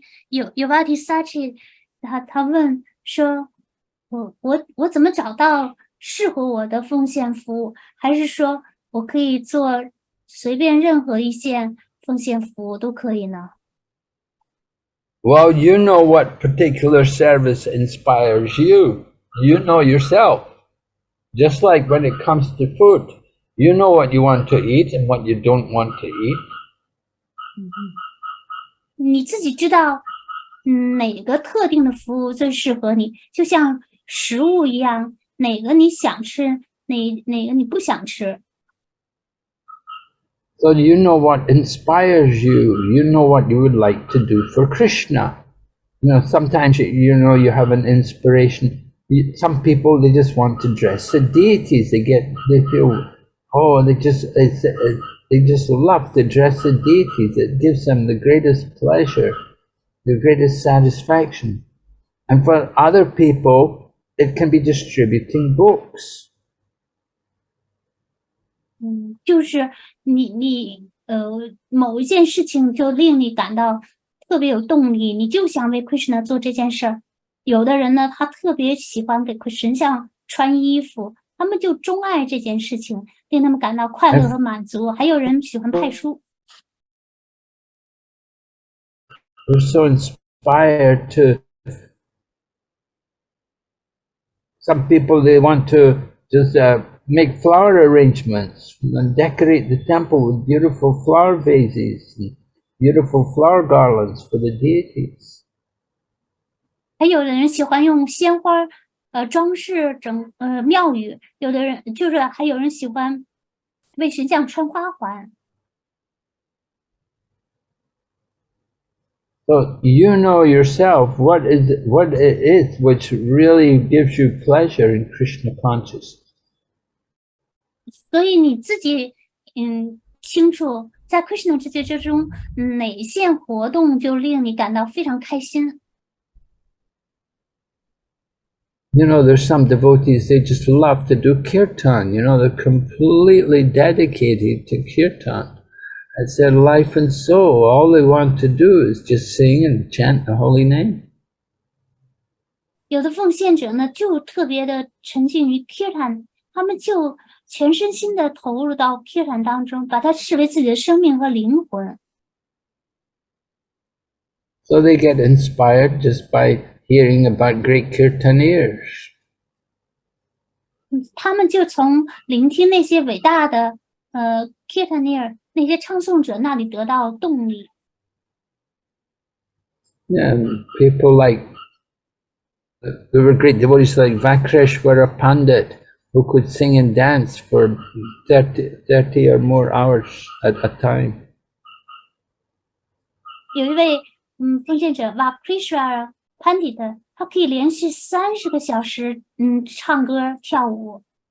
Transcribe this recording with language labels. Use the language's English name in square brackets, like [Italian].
[Chinese] 有 Devaki Sachi 他问说，我怎么找到适合我的奉献服务？还是说我可以做随便任何一件奉献服务都可以呢？ [English] Well, you know what particular service inspires you. You know yourself. Just like when it comes to food, you know what you want to eat and what you don't want to eat. [Chinese] 你自己知道，哪个特定的服务最适合你，就像食物一样，哪个你想吃，哪个你不想吃。 [English] So you know what inspires you. You know what you would like to do for Krishna. You know, sometimes you know you have an inspiration. Some people, they just want to dress the deities. They feel, oh, they just love to dress the deities. It gives them the greatest pleasure, the greatest satisfaction. And for other people, it can be distributing books. [Chinese] 就是你某一件事情就令你感到特别有动力，你就想为 Krishna 做这件事儿。有的人呢，他特别喜欢给神像穿衣服，他们就钟爱这件事情，令他们感到快乐和满足。还有人喜欢派书。 [English] We're so inspired to. Some people, they want to just make flower arrangements and decorate the temple with beautiful flower vases and beautiful flower garlands for the deities. [Chinese] 还有的人喜欢用鲜花装饰庙宇，有的人就是还有人喜欢为神像穿花环。 [English] So you know yourself what it is which really gives you pleasure in Krishna consciousness. [Chinese] 所以你自己清楚在 Krishna 世界之中哪些活动就令你感到非常开心。 [English] You know, there's some devotees, they just love to do kirtan. You know, they're completely dedicated to kirtan. It's their life and soul. All they want to do is just sing and chant the holy name. [Chinese] 有的奉献者呢，就特别的沉浸于 kirtan， 他们就全身心的投入到 kirtan 当中，把它视为自己的生命和灵魂。 [English] So they get inspired just by hearing about great kirtaniers. [Chinese] 他们就从聆听那些伟大的kirtanier 那些唱诵者那里得到动力。 [English] Yeah, and people like, there were great devotees like Vakreshwara Pandit, who could sing and dance for 30 or more hours at a time. [Chinese] 有一位奉献者 Vakreshwara Pandit， 他可以连续30个小时唱歌跳舞。